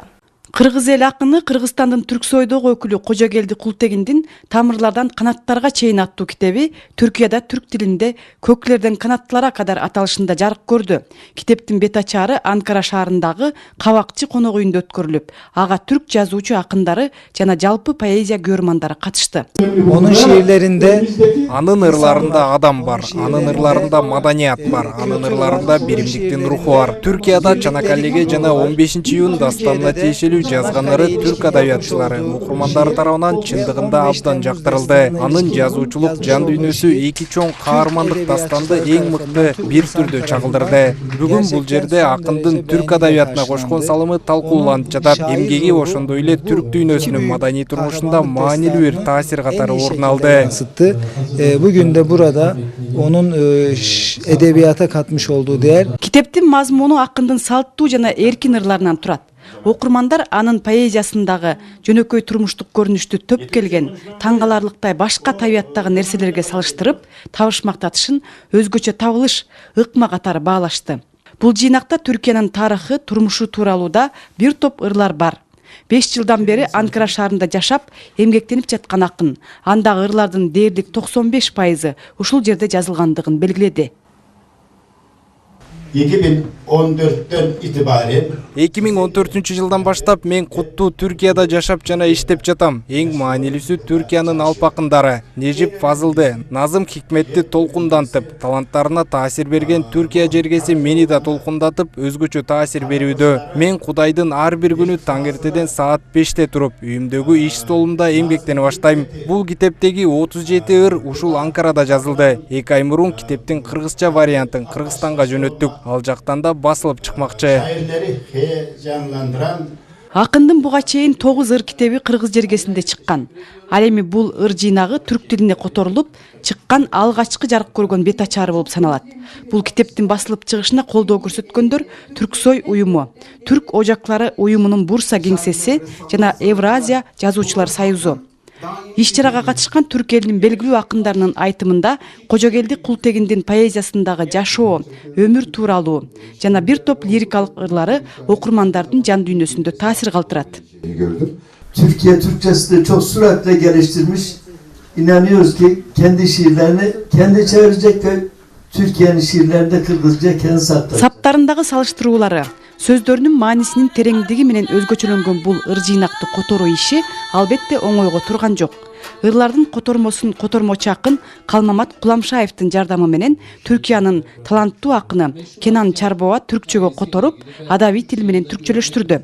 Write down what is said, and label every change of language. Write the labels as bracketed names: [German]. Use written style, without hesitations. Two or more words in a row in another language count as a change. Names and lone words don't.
[Kyrgyz] Кыргыз эл акыны Кыргызстандын Түрксойдогу өкүлү Кожогелди Култегиндин «Тамырлардан канаттарга чейин» аттуу китеби Түркияда түрк тилинде «Көкүлөрдөн канаттарга кадар» аталышында жарык көрдү. Китептин бет ачары Анкара шаарындагы Кабакчы конок үйүндө өткөрүлүп, ага түрк жазуучу акындары жана жалпы поэзия көрмандары катышты. [Turkish] Onun şiirlerinde [Kyrgyz] анын ырларында адам бар, анын ырларында маданият бар, анын ырларында биримдиктин руху бар. Түркияда Чанакалеге жана 15-июнь дастанына тиешелүү жазганлары түрк адабиятчылары, окурмандары тарабынан чындыгында абдан жактырылды. Анын жазуучулук жан дүйнөсү эки чоң каармандык дастанды эң мыкты бир түрдө чагылдырды. Бүгүн бул жерде акындын түрк адабиятына кошкон салымы талкууланып жатат. Эмгеги ошондой эле түрк дүйнөсүнүн маданий турмушунда маанилүү бир таасир катары орун алды. [Turkish] Bugün de burada onun edebiyata katmış olduğu değer. [Kyrgyz] Китептин мазмуну акындын салттуу жана эркин ырларынан турат. Окурмандар анын поэзиясындагы жөнөкөй турмуштук көрүнүштү төп келген, таң каларлыктай башка табияттагы нерселерге салыштырып, табышмактатышын өзгөчө табылыш, ыкма катары баалашты. Бул жыйнакта Түркиянын тарыхы, турмушу тууралууда бир топ ырлар бар. 5 жылдан бери Анкара шаарында жашап, эмгектенип жаткан акын андагы ырлардын дээрлик 95% ушул жерде жазылгандыгын белгиледи. [Turkish] 2014'ten itibaren [Kyrgyz] 2014 жылдан баштап мен куттуу Түркияда жашап жана иштеп жатам. Эң маанилүүсү Түркиянын алп акындары Нежип Фазылды, Назым Хикметти толкундантып, таланттарына таасир берген Түркия жергеси мени да толкундатып, өзгөчө таасир берүүдө. Мен Кудайдын ар бир күнү таң эртеден саат 5те туруп, үйүмдөгү иш столумда эмгектене баштайм. Бул китептеги 37 ыр ушул Анкарада жазылды. 2 ай мурун китептин кыргызча вариантын Кыргызстанга жөнөттүк. Ал жактан да басылып чыкмакчы. [Turkish] şairleri heyecanlandıran [Kyrgyz] Акындын буга чейин 9 ыр китеби кыргыз жергесинде чыккан. Ал эми бул ыр жыйнагы түрк тилине которулуп, чыккан алгачкы жарык көргөн бет ачары болуп саналат. Бул китептин басылып чыгышына колдоо көрсөткөндөр Түрксой уюму, Түрк ожаклары уюмунун Бурса кеңсеси жана Евразия жазуучулар союзу. Иш-чарага катышкан түрк элинин белгилүү акындарынын айтымында Кожогелди Култегиндин поэзиясындагы жашоо, өмүр тууралуу жана бир топ лирикалык ырлары окурмандардын жан дүйнөсүндө таасир калтырат. [Turkish] Gördüm. Türkiye Türkçesini çok süratle geliştirmiş. İnanıyoruz ki kendi şiirlerini kendi çevirecek ve Türkiye'nin şiirlerini de Kırgızca kendi saklayacak. [Kyrgyz] Саптарындагы салыштыруулары, сөздөрүнүн маанисинин тереңдиги менен өзгөчөлөнгөн бул ыр жыйнакты которуу иши албетте оңойго турган жок. Ырлардын котормосун котормочу акын Калмамат Куламшаевдин жардамы менен Түркиянын таланттуу акыны Кенан Чарбова түркчөгө которуп, адабий тил менен түркчөлөштүрдү.